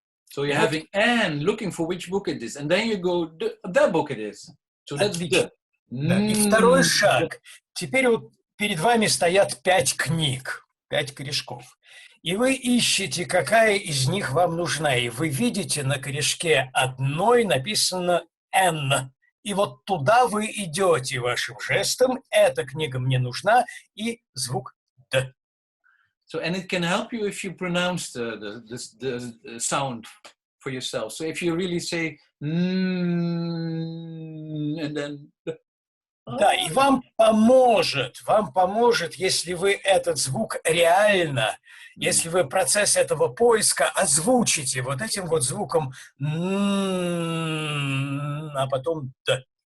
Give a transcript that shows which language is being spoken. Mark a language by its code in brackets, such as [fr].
[en] So you're having N, looking for which book it is. And then you go, that book it is. So that's the. [ru] Да. И второй шаг. Теперь вот перед вами стоят 5 книг, 5 корешков. И вы ищете, какая из них вам нужна. И вы видите на корешке одной написано «Н». И вот туда вы идете вашим жестом. Эта книга мне нужна. И звук «Д». [en] So, and it can help you if you pronounce the sound for yourself. So if you really say and then. [ru] Да, и вам поможет, если вы этот звук реально, если вы процесс этого поиска озвучите вот этим вот звуком, а потом «д».